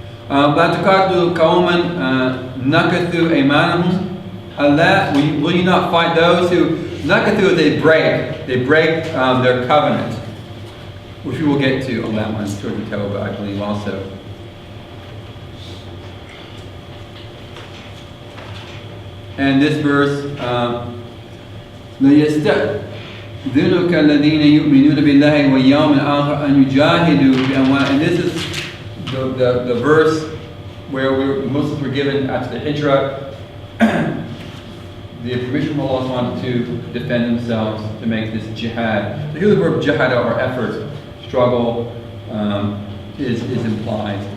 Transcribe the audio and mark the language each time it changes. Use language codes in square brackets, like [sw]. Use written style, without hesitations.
[ar] لَا تُقَاتِلُوا قَوْمًا نَكَثُوا أَيْمَانَهُمْ. [en] Will you not fight those who nakathu, they break their covenant, which we will get to on that one, Surah Tawbah, I believe also. And this verse, [ar] لَيَسْتَأْذِنُكَ الَّذِينَ يُؤْمِنُونَ بِاللَّهِ وَالْيَوْمِ الْآخِرِ أَنْ يُجَاهِدُوا بِأَمْوَالِهِمْ. [en] And this is the verse where Muslims were given after the Hijrah the permission from Allah to defend themselves, to make this jihad. So here the word jihad, or effort, struggle, is implied.